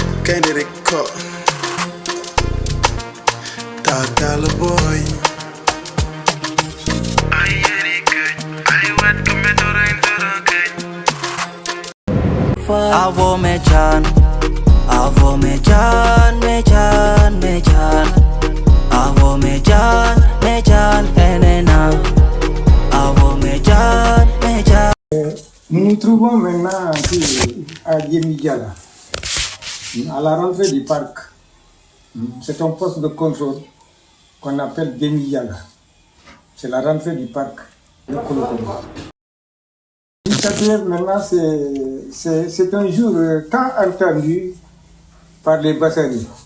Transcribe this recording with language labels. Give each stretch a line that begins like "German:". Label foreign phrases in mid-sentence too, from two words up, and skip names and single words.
English: kind of record. Tata boy. Avo mechan, avo mechan, avo mechan, enena, avo mechan.
French: Nous nous trouvons maintenant ici à Yemigala, à la rentrée du parc. C'est un poste de contrôle qu'on appelle Yemigala. C'est la rentrée du parc de Kolokomo. Maintenant, c'est un jour tant attendu par les Bassaris.